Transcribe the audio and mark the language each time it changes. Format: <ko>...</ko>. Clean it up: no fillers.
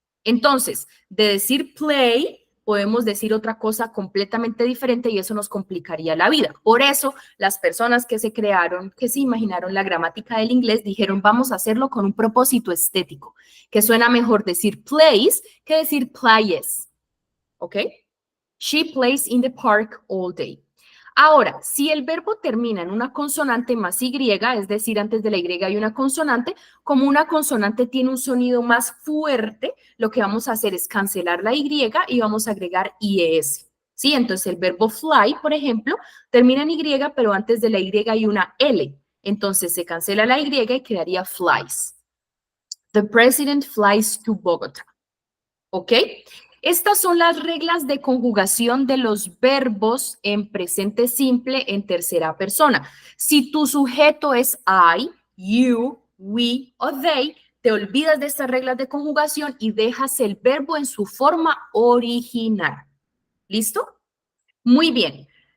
<es>Entonces, de decir play, podemos decir otra cosa completamente diferente y eso nos complicaría la vida. Por eso, las personas que se crearon, que se imaginaron la gramática del inglés, dijeron, vamos a hacerlo con un propósito estético, que suena mejor decir plays que decir playes, ¿ok?</es> <en>She plays in the park all day.</en> <es>Ahora, si el verbo termina en una consonante más Y, es decir, antes de la Y hay una consonante, como una consonante tiene un sonido más fuerte, lo que vamos a hacer es cancelar la Y y vamos a agregar IES. ¿Sí? Entonces, el verbo fly, por ejemplo, termina en Y, pero antes de la Y hay una L. Entonces, se cancela la Y y quedaría flies.</es> <en>The president flies to Bogotá.</en> <es>¿Ok? Estas son las reglas de conjugación de los verbos en presente simple en tercera persona. Si tu sujeto es I, you, we o they, te olvidas de estas reglas de conjugación y dejas el verbo en su forma original. ¿Listo? Muy bien.</es>